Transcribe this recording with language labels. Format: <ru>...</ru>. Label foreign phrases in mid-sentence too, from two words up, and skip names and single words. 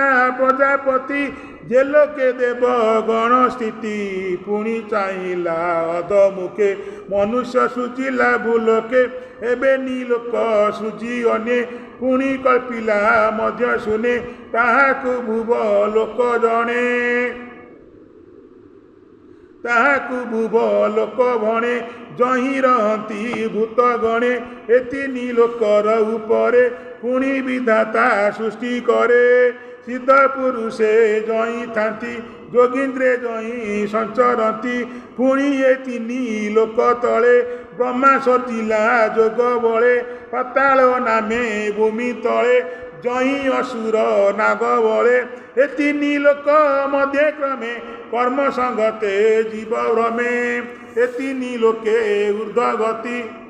<or>ପ୍ରଜାପତି ଜେ ଲୋକେ ଦେବ ଗଣ ସ୍ଥିତି ପୁଣି ଚାହିଲା ଅଧମୁଖେ ମନୁଷ୍ୟ ସୁଜିଲା ଭୂଲୋକେ ଏବେ ନୀଲୋକ ସୁଜି ଅନେ ପୁଣି କଳ୍ପିଲା ମଧ୍ୟ ଶୁଣେ ତାହାକୁ ଭୁବ ଲୋକ ଜଣେ ତାହାକୁ ଭୁବ ଲୋକ ଭଣେ ଜହିଁ ରହନ୍ତି ଭୂତ ଗଣେ ଏ ତିନି ଲୋକର ଉପରେ ପୁଣି ବିଧାତା ସୃଷ୍ଟି କରେ ସିଦ୍ଧ ପୁରୁଷେ ଜଇଁ ଥାନ୍ତି ଯୋଗୀନ୍ଦ୍ରେ ଜଇଁ ସଞ୍ଚରନ୍ତି ପୁଣି ଏ ତିନି ଲୋକ ତଳେ ବ୍ରହ୍ମା ସର୍ଜିଲା ଯୋଗ ବଳେ ପାତାଳ ନାମେ ଭୂମି ତଳେ ଜଇଁ ଅସୁର ନାଗ ବଳେ ଏ ତିନି ଲୋକ ମଧ୍ୟ କ୍ରମେ କର୍ମ ସଙ୍ଗତେ ଜୀବ ଭ୍ରମେ ଏ ତିନି ଲୋକେ ঊର୍ଧ୍ୱ ଗତି</or>